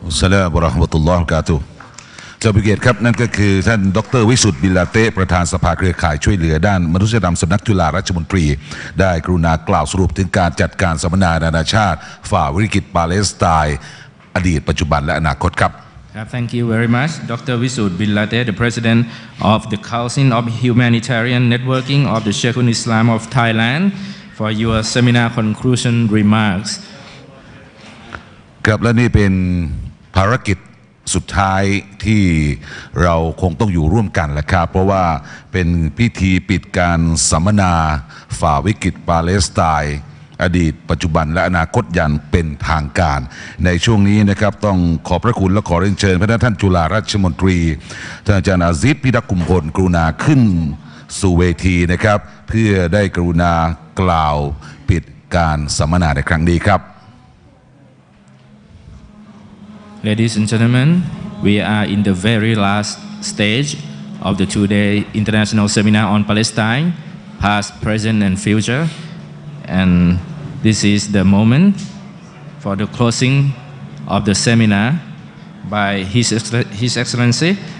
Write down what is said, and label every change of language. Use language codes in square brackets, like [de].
[th] อัสสลามุอะเราะห์มะตุลลอฮ์วะบะเราะกาตุฮ์เจ้าพิเกตครับนั่นก็คือท่านดร.วิสุทธิ์บิลลาเตะประธานสภาเครือข่ายช่วยเหลือด้านมนุษยธรรมสำนักจุฬาราชมนตรีได้กรุณากล่าวสรุปถึงการจัดการสัมมนานานาชาติฝ่าวิกฤตปาเลสไตน์อดีตปัจจุบันและอนาคตครับ [en] Thank you very much, Dr. Wisud Billate, the President of the Council of Humanitarian Networking of the Sheikhul Islam of Thailand, for your seminar conclusion remarks. [th] ครับและนี่เป็นภารกิจสุดท้ายที่เราคงต้องอยู่ร่วมกันแหละครับเพราะว่าเป็นพิธีปิดการสัมมนาฝ่าวิกฤตปาเลสไตน์อดีตปัจจุบันและอนาคตอย่างเป็นทางการในช่วงนี้นะครับต้องขอบพระคุณและขอเรียนเชิญพระท่านจุฬาราชมนตรีท่านอาจารย์อาซิซพิทักษ์กุมพลกรุณาขึ้นสู่เวทีนะครับเพื่อได้กรุณากล่าวปิดการสัมมนาในครั้งนี้ครับ [en] Ladies and gentlemen, we are in the very last stage of the two-day international seminar on Palestine, past, present, and future. And this is the moment for the closing of the seminar by His Excellency